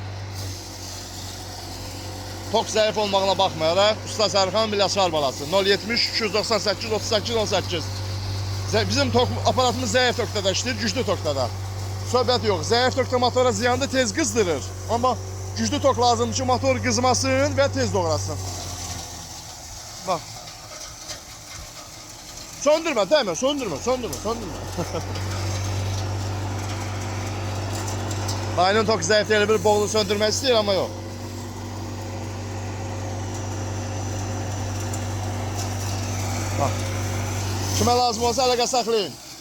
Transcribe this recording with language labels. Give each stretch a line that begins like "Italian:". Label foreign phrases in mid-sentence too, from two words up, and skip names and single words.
Azerbaijani: Tok zəif olmağına baxmayaraq Usta Sərxan Biləçar balası 070 298 38 18. Bizim aparatımız zəif tokda da işləyir, güclü tokda da. Söhbət yox. Zəif tokda motora ziyandır, tez qızdırır. Amma güclü tok lazımdır ki motor qızmasın və tez doğrasın.
Turkish: Bak. Söndürme değil mi? Söndürme. Bayının tok zayıf değil, bir boğulu söndürmek istiyor ama yok.
Azerbaijani: Bak. Kime lazım olsa əlaqə saxlayın.